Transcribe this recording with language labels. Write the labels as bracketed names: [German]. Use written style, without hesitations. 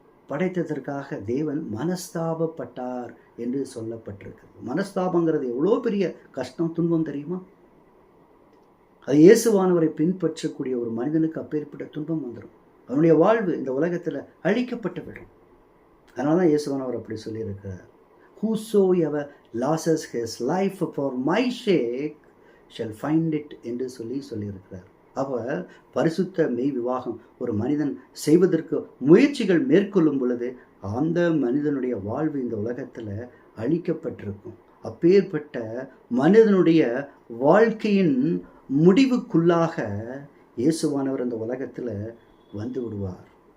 [Tamil] படைத்ததற்காக தேவன் மனஸ்தாபப்பட்டார் என்று சொல்லப்பட்டிருக்கிறது. மனஸ்தாபங்கிறது எவ்வளோ பெரிய கஷ்டம், துன்பம் தெரியுமா? அது இயேசுவானவரை பின்பற்றக்கூடிய ஒரு மனிதனுக்கு அப்பேற்பட்ட துன்பம் வந்துடும். அவனுடைய வாழ்வு இந்த உலகத்தில் அழிக்கப்பட்டு விடும். அதனால தான் இயேசுவானவர் அப்படி சொல்லியிருக்கிறார், [English] whosoever loses his life for my sake shall find it [Tamil] என்று சொல்லியிருக்கிறார். அப்போ பரிசுத்த மெய் விவாகம் ஒரு மனிதன் செய்வதற்கு முயற்சிகள் மேற்கொள்ளும் பொழுது அந்த மனிதனுடைய வாழ்வு இந்த உலகத்தில் அழிக்கப்பட்டிருக்கும். அப்பேற்பட்ட மனிதனுடைய வாழ்க்கையின் முடிவுக்குள்ளாக இயேசுவானவர் இந்த உலகத்தில் வந்து விடுவார்.